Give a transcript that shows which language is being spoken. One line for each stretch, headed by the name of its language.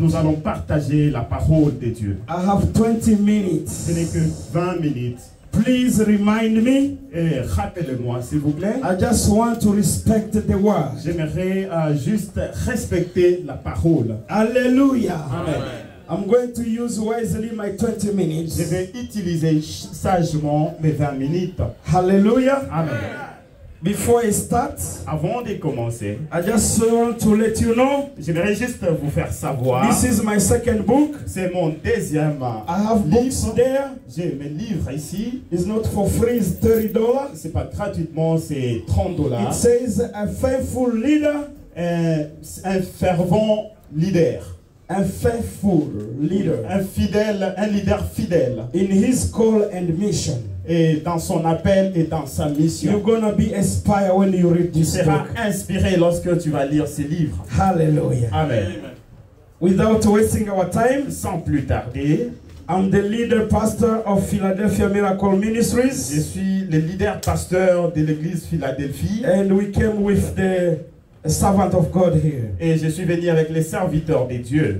French: Nous allons partager la parole de Dieu.
English: I have 20 minutes.
French: Ce n'est que 20 minutes.
English: Please remind me.
French: Et rappelez-moi, s'il vous plaît.
English: I just want to respect the word.
French: J'aimerais juste respecter la parole.
English: Hallelujah. Amen. I'm going to use wisely my 20 minutes.
French: Je vais utiliser sagement mes 20 minutes.
English: Hallelujah. Amen. Before I start,
French: avant de commencer,
English: I just want to let you know.
French: J'aimerais juste vous faire savoir.
English: This is my second book.
French: C'est mon deuxième
English: I have books there.
French: J'ai mes livres ici.
English: It's not for free, it's $30.
French: C'est pas gratuitement, c'est $30.
English: It says a faithful leader.
French: Un fervent leader.
English: A faithful leader.
French: Un leader fidèle.
English: In his call and mission.
French: Et dans son appel et dans sa mission.
English: You're gonna be inspired when you read this book.
French: Tu seras inspiré lorsque tu vas lire ces livres.
English: Hallelujah. Amen. Without wasting our time,
French: sans plus tarder,
English: I'm the leader pastor of Philadelphia Miracle Ministries.
French: Je suis le leader pasteur de l'église Philadelphie.
English: And we came with the servant of God here.
French: Et je suis venu avec les serviteurs de Dieu.